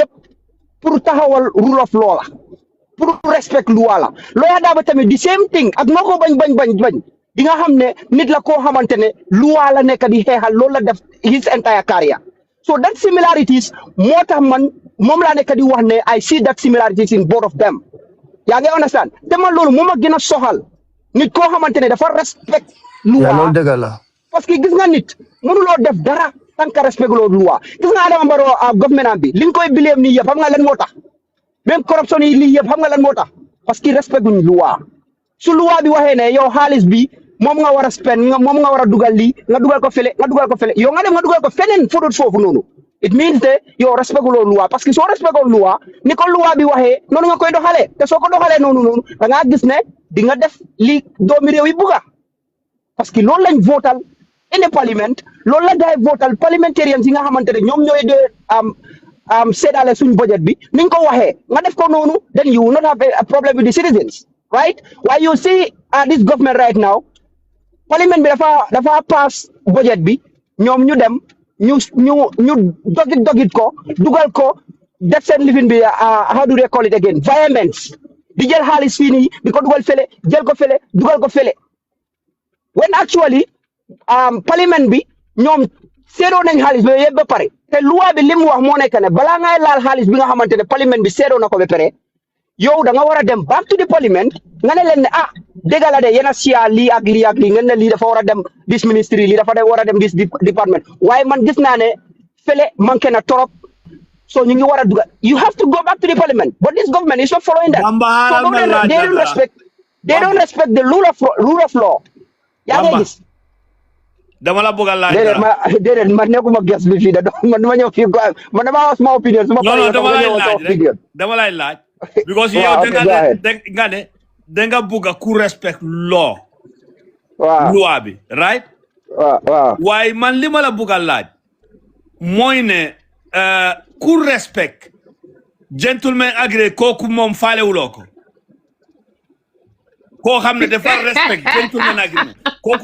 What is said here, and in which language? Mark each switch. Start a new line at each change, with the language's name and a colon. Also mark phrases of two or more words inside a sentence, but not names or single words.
Wolof: yëpp pour taxawal
English: rule of law
Wolof: la pour respect loi la lawyer Darboe tamit
English: the same thing
Wolof: ak noo ko bañ di nga xam ne nit la koo xamante ne loi la nekk di xeexal loolu la def
English: his entire career so that similarities
Wolof: moo tax man moom laa nekk di wax ne
English: I see that similarities in both of them
Wolof: yaa ngi understand te man loolu moom a gën a soxal nit koo xamante ne dafa respect loi loolu dëgg la
French: parce que
Wolof: gis nga nit mënuloo def dara
French: tant que
Wolof: respect loolu loi gis nga Adama Barrow government bi li nga koy bileem nii yëpp xam nga lan moo tax même corruption yi lii yëpp xam nga lan moo tax
French: parce que
Wolof: respect guñ loi su loi bi waxee ne yow xaalis bi moom nga war a spend moom nga war a dugal lii nga dugal ko fële yow nga dem nga dugal ko feneen fudut foofu noonu
English: it means
Wolof: que yow respect loolu loi
French: parce que
Wolof: soo respect loi ni ko loi bi waxee noonu nga koy doxalee te soo ko doxalee noonu da ngaa gis ne di nga def li doomi réew yi bugga
French: parce que
Wolof: loolu lañ votal
English: in the parliament
Wolof: loolu la gaay votal parliamentarians yi nga xamante ne ñoom ñooy de séddale suñ budget bi niñ ko waxee nga def ko noonu
English: then you will not have a problem with the citizens right while you see this government right now
Wolof: parliament bi dafa pass budget bi ñoom ñu dem ñu dogit ko dugal ko def seen lifin bi
English: how do they call it again
Wolof: violence di jël xaalis fii nii di ko dugal fële jël ko fële dugal ko fële
English: when actually
Wolof: parliament bi ñoom seedoo nañ xaalis bi yëpp ba pare te loi bi li mu wax moo nekk ne balaa ngay laal xaalis bi nga xamante ne parliament bi seedoo na ko ba pare yow da nga war a dem
English: back to the parliament
Wolof: nga ne leen ne dégg la de yéen a siyaa lii ak lii ak lii ngeen ne lii dafa war a dem
English: this ministry
Wolof: lii dafa war a dem
English: this department
Wolof: waaye man gis naa ne fële manqué na trop so ñu ngi war a dugal
English: you have to go back to the parliament but this government is not following that so they don't respect the rule of law
Wolof: yaa ngi gis dama la bëgg a laaj déedéet man nekkuma ges bi fii man dama ñëw fii man dama wax sama opinion dama lay laaj because yow nga ne da nga bëgg ku respect law loi bi right waaye man li ma la bëgg a laaj mooy ne ku respect
English: gentleman agree
Wolof: kooku moom faalewuloo ko koo xam ne dafa respect
English: gentleman agree
Wolof: kooku